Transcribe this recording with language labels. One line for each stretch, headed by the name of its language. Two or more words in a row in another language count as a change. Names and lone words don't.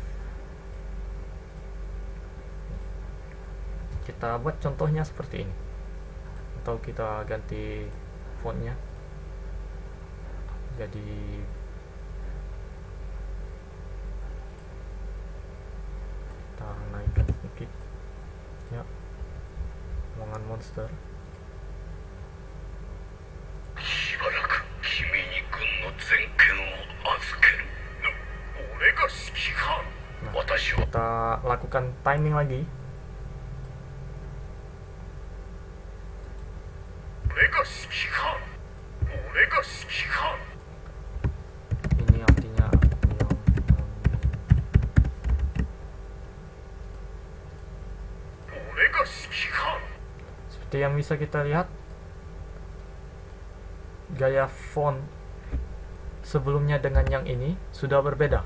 Indonesian: Kita buat contohnya seperti ini. atau kita ganti fontnya jadi kita naikkan sedikit ya, omongan monster.
Japanese: しばらく君に軍の全権を預ける。俺が指揮官。
Indonesian: Nah,
Japanese: 私は
Indonesian: kita lakukan timing lagi.
Japanese: 俺が指揮官。俺が指揮官。
Indonesian: Ini artinya seperti yang bisa kita lihat, gaya font sebelumnya dengan yang ini sudah berbeda.